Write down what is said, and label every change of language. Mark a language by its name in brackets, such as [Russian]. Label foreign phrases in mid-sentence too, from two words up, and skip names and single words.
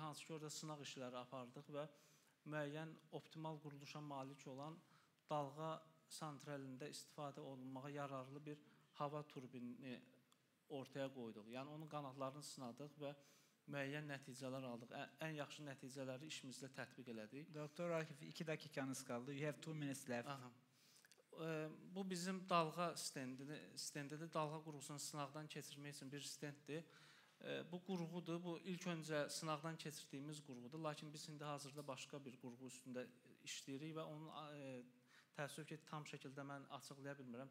[Azerbaijani] Hansı ki, orada sınaq işləri apardıq və müəyyən optimal quruluşa malik olan dalğa santralində istifadə olunmağa yararlı bir hava turbini ortaya qoyduq. Yəni, onun qanadlarını sınadıq və müəyyən nəticələr aldıq. Ən yaxşı nəticələri işimizdə tətbiq elədik. Doktor Akif, 2 dakikanız qaldı. [English] You have 2 minutes left. Aha. [Azerbaijani] Bu bizim dalğa stendidir. Dalğa qurğusunu sınaqdan keçirmək üçün bir stenddir. Bu qurğudur. Bu ilk öncə sınaqdan keçirdiyimiz qurğudur. Lakin biz indi hazırda başqa bir qurğu üstündə işləyirik və onun təəssüf ki, tam şəkildə mən açıqlaya bilmirəm.